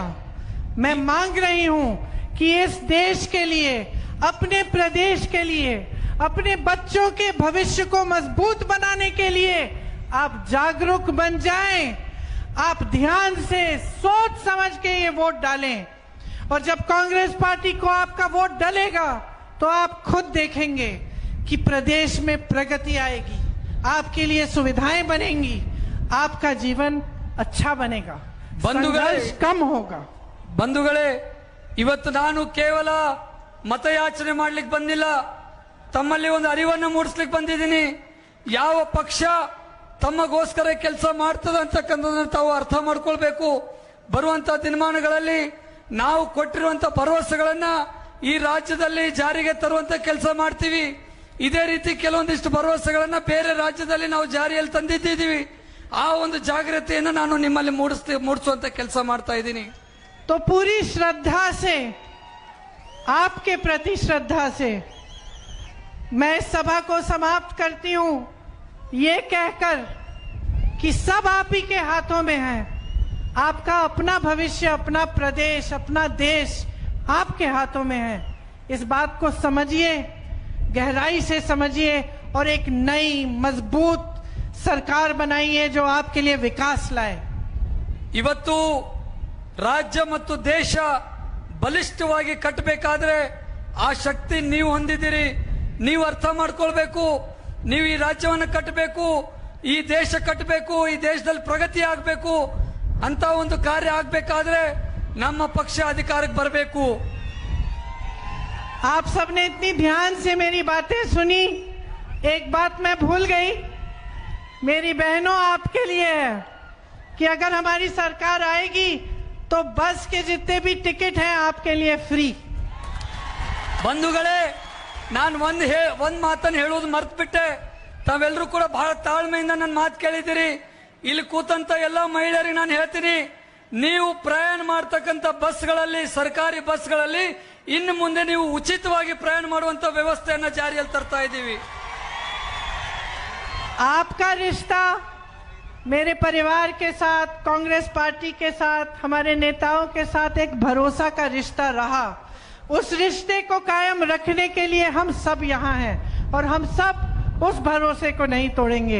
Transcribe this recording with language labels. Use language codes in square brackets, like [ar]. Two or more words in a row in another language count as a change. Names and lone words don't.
[hi] मैं मांग रही हूं कि इस देश के लिए, अपने प्रदेश के लिए, अपने बच्चों के भविष्य को मजबूत बनाने के लिए आप जागरूक बन जाएं, आप ध्यान से सोच समझ के ये वोट डालें। और जब कांग्रेस पार्टी को आपका वोट डलेगा तो आप खुद देखेंगे कि प्रदेश में प्रगति आएगी, आपके लिए सुविधाएं बनेंगी, आपका जीवन अच्छा बनेगा, संघर्ष कम होगा। [kn] ಬಂಧುಗಳೇ, ಇವತ್ತು ನಾನು ಕೇವಲ ಮತಯಾಚನೆ ಮಾಡ್ಲಿಕ್ಕೆ ಬಂದಿಲ್ಲ, ತಮ್ಮಲ್ಲಿ ಒಂದು ಅರಿವನ್ನು ಮೂಡಿಸ್ಲಿಕ್ಕೆ ಬಂದಿದ್ದೀನಿ। ಯಾವ ಪಕ್ಷ ತಮ್ಮಗೋಸ್ಕರ ಕೆಲಸ ಮಾಡ್ತದೆ ಅಂತಕ್ಕಂಥದ್ದನ್ನ ತಾವು ಅರ್ಥ ಮಾಡ್ಕೊಳ್ಬೇಕು। ಬರುವಂತ ದಿನಮಾನಗಳಲ್ಲಿ ನಾವು ಕೊಟ್ಟಿರುವಂತ ಭರವಸೆಗಳನ್ನ ಈ ರಾಜ್ಯದಲ್ಲಿ ಜಾರಿಗೆ ತರುವಂತ ಕೆಲಸ ಮಾಡ್ತೀವಿ। ಇದೇ ರೀತಿ ಕೆಲವೊಂದಿಷ್ಟು ಭರವಸೆಗಳನ್ನ ಬೇರೆ ರಾಜ್ಯದಲ್ಲಿ ನಾವು ಜಾರಿಯಲ್ಲಿ ತಂದಿದ್ದೀವಿ, ಆ ಒಂದು ಜಾಗೃತಿಯನ್ನು ನಾನು ನಿಮ್ಮಲ್ಲಿ ಮೂಡಿಸುವಂತ ಕೆಲಸ ಮಾಡ್ತಾ ಇದ್ದೀನಿ। [hi] तो पूरी श्रद्धा से, आपके प्रति श्रद्धा से मैं इस सभा को समाप्त करती हूं, ये कहकर कि सब आप ही के हाथों में है, आपका अपना भविष्य, अपना प्रदेश, अपना देश आपके हाथों में है। इस बात को समझिए, गहराई से समझिए और एक नई मजबूत सरकार बनाइए जो आपके लिए विकास लाए। [kn] ಇವತ್ತು ರಾಜ್ಯ ಮತ್ತು ದೇಶ ಬಲಿಷ್ಠವಾಗಿ ಕಟ್ಟಬೇಕಾದ್ರೆ ಆ ಶಕ್ತಿ ನೀವು ಹೊಂದಿದ್ದೀರಿ, ನೀವು ಅರ್ಥ ಮಾಡ್ಕೊಳ್ಬೇಕು। ನೀವು ಈ ರಾಜ್ಯವನ್ನು ಕಟ್ಟಬೇಕು, ಈ ದೇಶ ಕಟ್ಟಬೇಕು, ಈ ದೇಶದಲ್ಲಿ ಪ್ರಗತಿ ಆಗಬೇಕು ಅಂತ ಒಂದು ಕಾರ್ಯ ಆಗಬೇಕಾದ್ರೆ ನಮ್ಮ ಪಕ್ಷ ಅಧಿಕಾರಕ್ಕೆ ಬರಬೇಕು। [hi] आप सबने इतनी ध्यान से मेरी बातें सुनी, एक बात मैं भूल गई, मेरी बहनों आपके लिए है कि अगर हमारी सरकार आएगी तो बस के जितने भी टिकट हैं आपके लिए फ्री। [kn] ಬಂಧುಗಳೇ, ನಾನು ಒಂದ್ ಮಾತನ್ನು ಹೇಳೋದು ಮರ್ತ್ಬಿಟ್ಟೆ, ತಾವೆಲ್ಲರೂ ಕೂಡ ಬಹಳ ತಾಳ್ಮೆಯಿಂದ ನನ್ನ ಮಾತು ಕೇಳಿದ್ದೀರಿ। ಇಲ್ಲಿ ಕೂತಂತ ಎಲ್ಲಾ ಮಹಿಳೆಯರಿಗೆ ನಾನು ಹೇಳ್ತೀನಿ, ನೀವು ಪ್ರಯಾಣ ಮಾಡ್ತಕ್ಕಂಥ ಬಸ್ಗಳಲ್ಲಿ, ಸರ್ಕಾರಿ ಬಸ್ಗಳಲ್ಲಿ ಇನ್ನು ಮುಂದೆ ನೀವು ಉಚಿತವಾಗಿ ಪ್ರಯಾಣ ಮಾಡುವಂತ ವ್ಯವಸ್ಥೆಯನ್ನ ಜಾರಿಯಲ್ಲಿ ತರ್ತಾ ಇದ್ದೀವಿ। [hi] आपका रिश्ता मेरे परिवार के साथ, कांग्रेस पार्टी के साथ, हमारे नेताओं के साथ एक भरोसा का रिश्ता रहा। उस रिश्ते को कायम रखने के लिए हम सब यहाँ हैं और हम सब उस भरोसे को नहीं तोड़ेंगे।